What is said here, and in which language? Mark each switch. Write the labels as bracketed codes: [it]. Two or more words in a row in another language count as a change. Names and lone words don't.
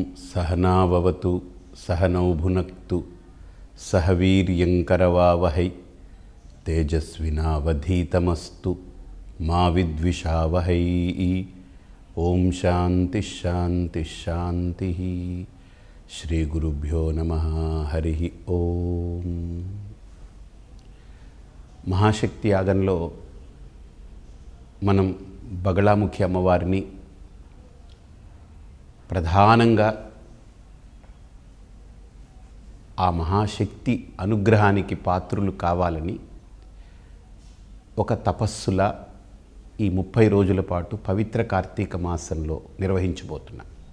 [sa] सहनाववतु सहनौ भुनक्तु सह वीर्यंकरवावहै तेजस्विनावधीतमस्तु मा विद्विषावहै। ओम शांति शांति शांति। श्री गुरुभ्यो नमः। हरि ओम। [te] మహాశక్తి యాగంలో మనం బగళాముఖి అమ్మవారిని ప్రధానంగా ఆ మహాశక్తి అనుగ్రహానికి పాత్రులు కావాలని ఒక తపస్సులా ఈ 30 రోజుల పాటు పవిత్ర కార్తీక మాసంలో నిర్వహించబోతున్నాం.